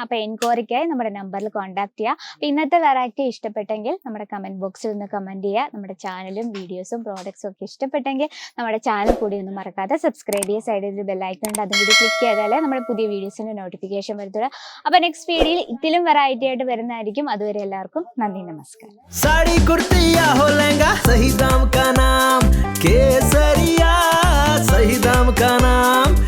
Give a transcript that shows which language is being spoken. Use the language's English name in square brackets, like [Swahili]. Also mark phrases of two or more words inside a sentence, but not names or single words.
[Malayalam] അപ്പോൾ എൻക്വയറിക്കായി നമ്മുടെ നമ്പറിൽ കോൺടാക്ട് ചെയ്യുക. അപ്പോൾ ഇന്നത്തെ വെറൈറ്റി ഇഷ്ടപ്പെട്ടെങ്കിൽ നമ്മുടെ കമന്റ് ബോക്സിൽ ഒന്ന് കമന്റ് ചെയ്യുക. നമ്മുടെ ചാനലും വീഡിയോസും പ്രോഡക്ട്സും ഒക്കെ ഇഷ്ടപ്പെട്ടെങ്കിൽ നമ്മുടെ ചാനൽ കൂടി ഒന്നും മറക്കാതെ സബ്സ്ക്രൈബ് ചെയ്യുക. സൈഡിൽ ഒരു ബെല്ലൈക്കൺ ഉണ്ട്, അതും കൂടി ക്ലിക്ക് ചെയ്താലേ നമ്മുടെ പുതിയ വീഡിയോസിന്റെ നോട്ടിഫിക്കേഷൻ വരത്തുള്ളൂ. അപ്പോൾ നെക്സ്റ്റ് വീഡിയോയിൽ ഇതിലും വെറൈറ്റി ആയിട്ട് വരുന്നതായിരിക്കും. അതുവരെ എല്ലാവർക്കും നന്ദി, നമസ്കാരം. [Hindi] साड़ी कुर्ती या हो लहंगा, सही दाम का नाम केसरिया, सही दाम का नाम